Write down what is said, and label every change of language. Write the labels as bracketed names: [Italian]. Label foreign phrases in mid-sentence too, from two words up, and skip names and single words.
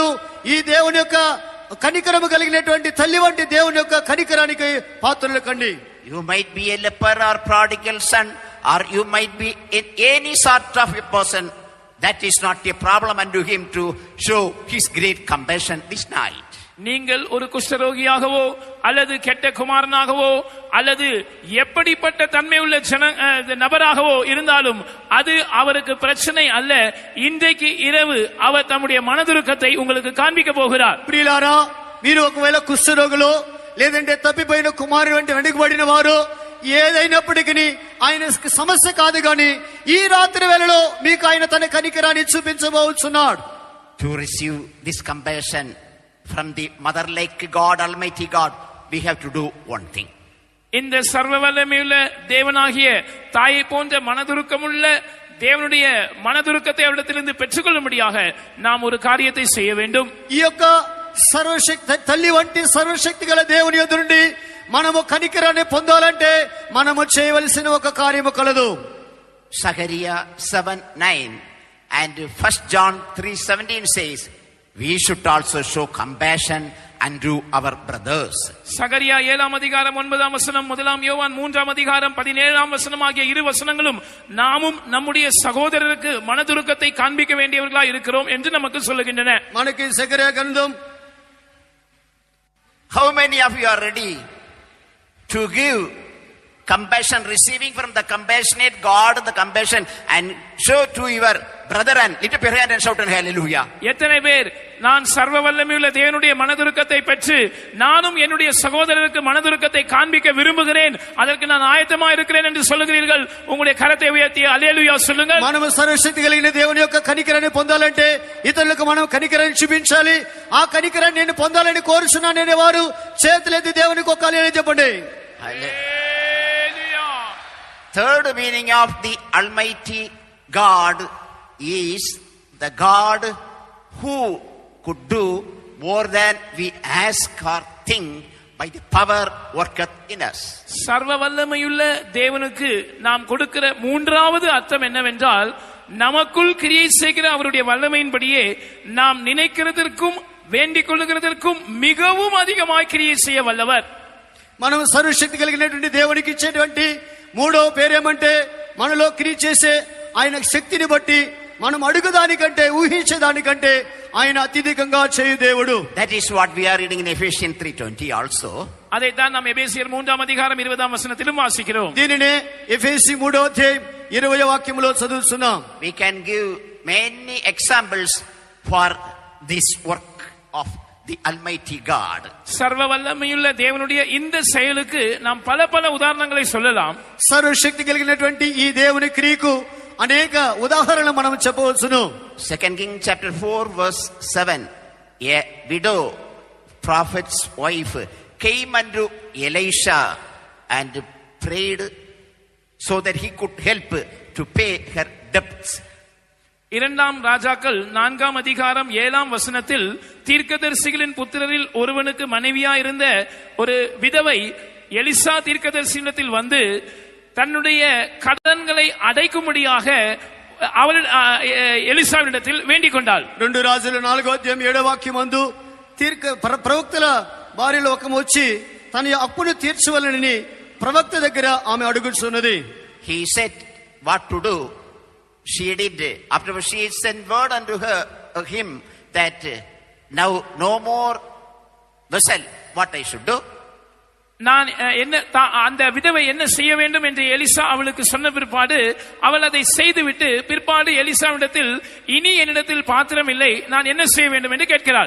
[Telugu] ఈ దేవుని యొక్క కనికరము కలిగినటువంటి తల్లి వంటి దేవుని యొక్క కనికరానికి పాత్రలు కండి. [English] You might be a leper or prodigal son, or you might be in any sort of a person. That is not a problem unto him to show his great compassion this night. [Tamil] நீங்கள் ஒரு குஷ்டரோகியாகவோ அல்லது கெட்ட குமாரனாகவோ அல்லது எப்படிப்பட்ட தன்மை உள்ள நபராகவோ இருந்தாலும் அது அவருக்கு பிரச்சனை அல்ல. இன்றைக்கு இரவு அவர் தம்முடைய மனதுருக்கத்தை உங்களுக்கு காண்பிக்க போகிறார். [Telugu] ప్రియులారా, మీరు ఒకవేళ కుష్ఠరోగులు లేదంటే తప్పిపోయిన కుమారుడు అంటే వెనుకబడిన వారు ఏదైనప్పటికీ ఆయన సమస్య కాదు గాని ఈ రాత్రి వేళలో మీకు ఆయన తన కనికరాన్ని చూపించబోతున్నాడు. [English] To receive this compassion from the mother like God, Almighty God, we have to do one thing. [Tamil] இந்த சர்வ வல்லமையுள்ள தேவனாகிய தாயை போன்ற மனதுருக்கமுள்ள தேவனுடைய மனதுருக்கத்தை அவரிடத்திலிருந்து பெற்றுக்கொள்ளும்படியாக நாம் ஒரு காரியத்தை செய்ய வேண்டும். [Telugu] ఈ యొక్క సర్వశక్తి తల్లి వంటి సర్వశక్తి గల దేవుని యొద్ద నుండి మనము కనికరాన్ని పొందాలంటే మనము చేయవలసిన ఒక కార్యము కలదు. [English] Zechariah 7:9 and 1 John 3:17 says, we should also show compassion unto our brothers. [Tamil] சகரியா 7ஆம் அதிகாரம் 9ஆம் வசனம், 1 யோவான் 3ஆம் அதிகாரம் 17ஆம் வசனம் ஆகிய இரு வசனங்களும் நாமும் நம்முடைய சகோதரருக்கு மனதுருக்கத்தை காண்பிக்க வேண்டியவர்களாய் இருக்கிறோம் என்று நமக்கு சொல்லுகின்றன. [Telugu] మనకి సెకరియా గ్రంథం. [English] How many of you are ready to give compassion, receiving from the compassionate God the compassion and show to your brother and lift up your hand and shout hallelujah? [Tamil] எத்தனை பேர் நான் சர்வ வல்லமையுள்ள தேவனுடைய மனதுருக்கத்தை பெற்று நானும் என்னுடைய சகோதரருக்கு மனதுருக்கத்தை காண்பிக்க விரும்புகிறேன், அதற்கு நான் ஆயத்தமா இருக்கிறேன் என்று சொல்லுகிறீர்கள்? உங்களுடைய கரத்தை உயர்த்தி அல்லேலூயா சொல்லுங்கள். [Telugu] మనము సర్వశక్తి కలిగిన దేవుని యొక్క కనికరాన్ని పొందాలంటే ఇతరులకు మనం కనికరాన్ని చూపించాలి. ఆ కనికరాన్ని నేను పొందాలని కోరుచున్నాను అనేవారు చేతులెత్తి దేవునికి ఒక హల్లెలూయా చెప్పండి. [English] Third meaning of the Almighty God is the God who could do more than we ask or think by the power worketh in us. [Tamil] சர்வ வல்லமையுள்ள தேவனுக்கு நாம் கொடுக்கிற மூன்றாவது அர்த்தம் என்னவென்றால், நமக்குள் கிரியை செய்கிற அவருடைய வல்லமையின்படியே நாம் நினைக்கிறதற்கும் வேண்டிக் கொள்ளுகிறதற்கும் மிகவும் அதிகமாய் கிரியை செய்ய வல்லவர். [Telugu] మనం సర్వశక్తి కలిగినటువంటి దేవునికి ఇచ్చేటువంటి మూడో పేరేమంటే మనలో క్రియ చేసే ఆయన శక్తిని బట్టి మనం అడుగుదానికంటే ఊహించేదానికంటే ఆయన అత్యధికంగా చేయు దేవుడు. [English] That is what we are reading in Ephesians 3:20 also. [Tamil] அதைத்தான் நாம் எபேசியர் 3ஆம் அதிகாரம் 20ஆம் வசனத்திலும் வாசிக்கிறோம். [Telugu] దీనినే ఎఫెసీ 3వ అధ్యాయం 20వ వాక్యములో చదువుతున్నాం. [English] We can give many examples for this work of the Almighty God. [Tamil] சர்வ வல்லமையுள்ள தேவனுடைய இந்த செயலுக்கு நாம் பல பல உதாரணங்களை சொல்லலாம். [Telugu] సర్వశక్తి కలిగినటువంటి ఈ దేవుని క్రియకు అనేక ఉదాహరణలు మనం చెప్పవచ్చును. [English] 2 Kings chapter 4 verse 7, a widow prophet's wife came unto Elisha and prayed so that he could help to pay her debts. [Tamil] இரண்டாம் ராஜாக்கள் 4ஆம் அதிகாரம் 7ஆம் வசனத்தில் தீர்க்கதரிசிகளின் புத்திரரில் ஒருவனுக்கு மனைவியா இருந்த ஒரு விதவை எலிசா தீர்க்கதரிசியிடத்தில் வந்து தன்னுடைய கடன்களை அடைக்கும்படியாக அவள் எலிசாவிடத்தில் வேண்டிக் கொண்டாள். [Telugu] 2 రాజులు 4వ అధ్యాయం 7వ వాక్యమందు ప్రవక్తల భార్యలో ఒక వచ్చి తన అప్పును తీర్చవలనని ప్రవక్త దగ్గర ఆమె అడుగుచున్నది. [English] He said what to do. She did. Afterwards she sent word unto him that now no more vessel. What I should do? [Tamil] நான் என்ன அந்த விதவை என்ன செய்ய வேண்டும் என்று எலிசா அவளுக்கு சொன்ன பிற்பாடு அவள் அதை செய்துவிட்டு பிற்பாடு எலிசாவிடத்தில் இனி என்னிடத்தில் பாத்திரம் இல்லை, நான் என்ன செய்ய வேண்டும் என்று கேட்கிறாள்.